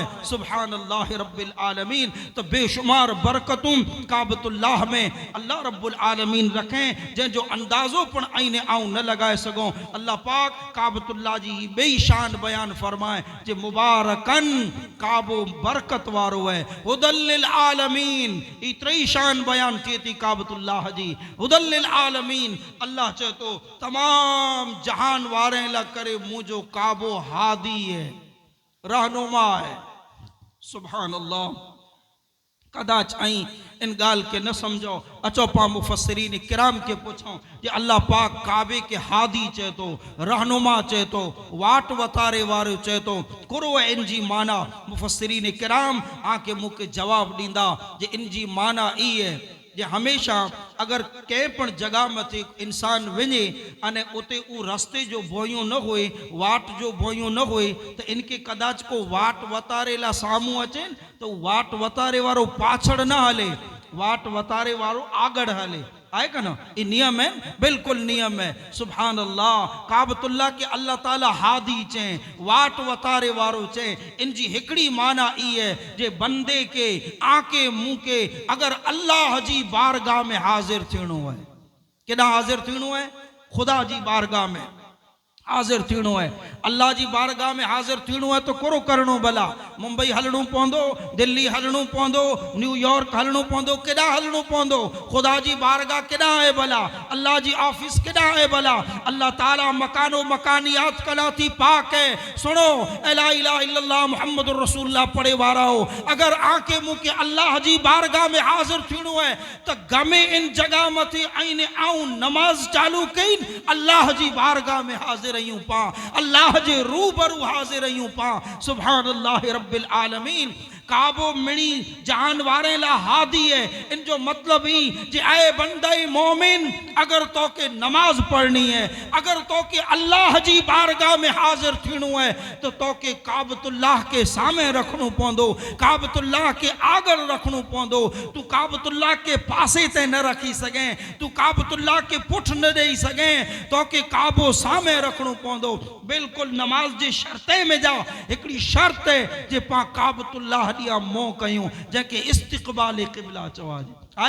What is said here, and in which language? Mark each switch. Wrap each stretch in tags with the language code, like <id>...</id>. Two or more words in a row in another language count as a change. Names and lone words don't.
<ar>سبحان الله رب العالمين.</ar> <kfr>तो बेशुमार बरकतों काबतुल्लाह में अल्लाह</kfr> <ar>رب العالمين</ar> <kfr>रखें जै जो अंदाजों पर आईने आऊं न लगाए सगों। अल्लाह पाक काबतुल्लाह जी बेशान बयान फरमाए जे मुबारकन काबो बरकत वारो है,</kfr> <ar>هدى للعالمين.</ar> <kfr>इतनी शान बयान की थी काबतुल्लाह जी,</kfr> <ar>هدى للعالمين.</ar> <kfr>अल्लाह चाहे तो तमाम जहान वारे ला करे मुझो काबो हादी है, रहनुमा है।</kfr> <ar>سبحان الله.</ar> <kfr>कदाच आई इन गाल के न समझो अचो पा मुफस्सिरीन किराम के पूछो जे अल्लाह पाक काबे के हादी चे तो, रहनुमा चे तो, वाट वतारे वारो चे तो कुरो इन जी माना मुफस्सिरीन किराम आके मुके जवाब दींदा जे इन जी माना ई है जे हमेशा अगर कंहिं पण जगह मथे इंसान वञे अने उते उ रस्ते जो बोइयों न होए, वाट जो बोइयों न होए तो इनके कदाच को वाट वतारे ला सामू अचे तो वाट वतारे वारो पाछड़ न हले, वाट वतारे वारो आगड़ हले। आए का ना ये नियम है, बिल्कुल नियम है।</kfr> <ar>سبحان الله.</ar> <kfr>काबतुल्लाह के अल्लाह ताला हादी चें, वाट वतारे वारो चें। इन जी हिकड़ी माना ई है जे बंदे के आके मुंह के अगर अल्लाह जी बारगाह में हाजिर थियणो है, केड़ा हाजिर थियणो है? खुदा जी बारगाह में हाजिर थियणो है। अल्लाह जी बारगाह में हाजिर थियणो है तो करो करणो भला। मुंबई हलणो पवंदो, दिल्ली हलणो पवंदो, न्यूयॉर्क हलणो पवंदो, केॾा हलणो पवंदो? खुदा जी बारगाह केॾा आहे भला? अल्लाह जी ऑफिस केॾा आहे भला? अल्लाह ताला मकानो मकानियात कला थी पाक है। सुनो,</kfr> <ar>لا إله إلا الله محمد رسول الله</ar> <kfr>पढ़े वारा हो, अगर आके मुंह के अल्लाह जी बारगाह में हाजिर थियणो है तो गमे इन जगह मथे आईने आऊं नमाज चालू कई अल्लाह जी बारगाह में हाजिर पा, अल्लाह जे रूबरू हाजिर पा।</kfr> <ar>سبحان الله رب العالمين.</ar> <kfr>काबो मिणी जहान वारे ला हादी है। इन जो मतलब ही जे आए बंदे मोमिन अगर तो के नमाज पढ़नी है, अगर तो के अल्लाह जी बारगाह में हाजिर थियणो है तो के काबतुल्लाह के सामने रखणो पवंदो, काबतुल्लाह के आगर रखणो पवंदो। तू काबतुल्लाह के पासे ते न रखी सके, तू काबतुल्लाह के पुठ न देई सके, तो के काबो सामने रखणो पवंदो। बिल्कुल नमाज जे शर्ते में जा हिकड़ी शर्त है जे पा काबतुल्लाह दिया मोह कयूं जंहिंखे इस्तिक़बाल क़िबला चवा आए।</kfr>